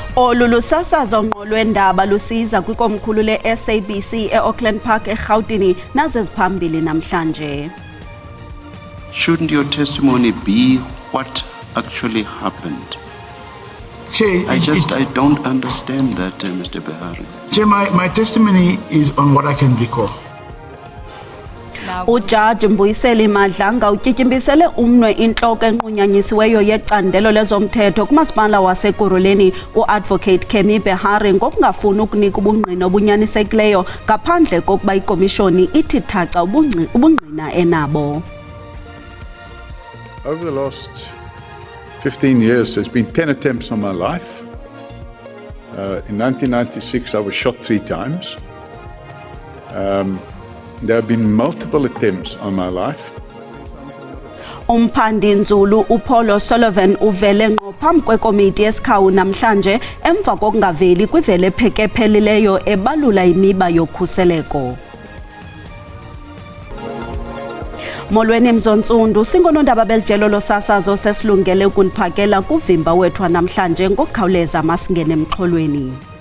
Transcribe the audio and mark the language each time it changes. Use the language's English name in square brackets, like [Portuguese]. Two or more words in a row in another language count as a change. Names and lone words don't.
[Xhosa] Olu lusasazo ngqo lwendaba lusiza kwikomkhulu le-SABC e-Auckland Park eGauteng nazeziphambili namhlanje. [English] Shouldn't your testimony be what actually happened? Chair, I don't understand that, Mr. Behari. Chair, my testimony is on what I can recall. [Xhosa] Ujaji Mbuyiseli Madlanga utyityimpisele umnwe intloko enqunyanyisiweyo yecandelo lezomthetho kumasipala waseKuruleni uAdvocate Kemi Behari ngokungafuni ukunika ubungqina obunyanisekileyo ngaphandle kokuba ikomishoni ithi thaca ubungqina enabo. [English] Over the last 15 years, there's been 10 attempts on my life. In 1996, I was shot 3 times. There have been multiple attempts on my life. [Xhosa] Umphandi nzulu uPaul Sullivan uvele ngqo phambi kwekomiti yesikhawu namhlanje emva kokungaveli kwivele ephekepheleleyo ebalula imiba yokhuseleko. Molweni Mzontsundu, singonondaba belijelo losasazo sesilungele ukuniphakela kuvimba wethu namhlanje ngokukhawuleza masingene emxholweni.